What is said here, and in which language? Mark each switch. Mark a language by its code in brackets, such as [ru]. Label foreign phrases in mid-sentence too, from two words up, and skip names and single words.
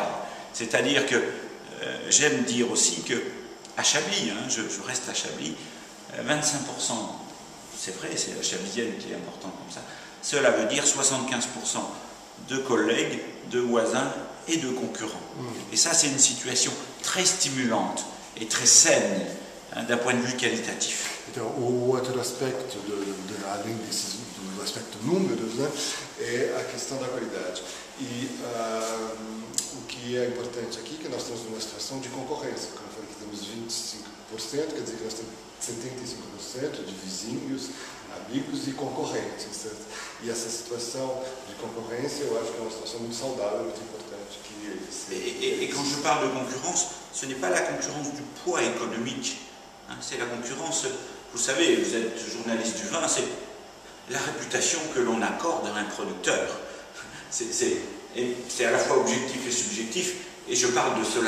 [fr] C'est-à-dire que j'aime dire aussi que à Chablis, hein, je reste à Chablis, 25%, c'est vrai, c'est la Chablisienne qui est importante comme ça, cela veut dire 75% de collègues, de voisins et de concurrents. Et ça, c'est une situation très stimulante et très saine, hein, d'un point de vue qualitatif. [pt] Então, o outro aspecto, além do aspecto números, né, é a questão da qualidade. E o que é importante aqui é que nós estamos numa situação de concorrência. Como eu falei, que temos 25%, quer dizer que nós temos 75% de vizinhos, amigos e concorrentes. E essa situação de concorrência, eu acho que é uma situação muito saudável, muito importante. [fr] Et quand je parle de concurrence, ce n'est pas la concurrence du poids économique, hein, c'est la concurrence, vous savez, vous êtes journaliste du vin, c'est la réputation que l'on accorde à un producteur. C'est à la fois objectif et subjectif, et je parle de cela.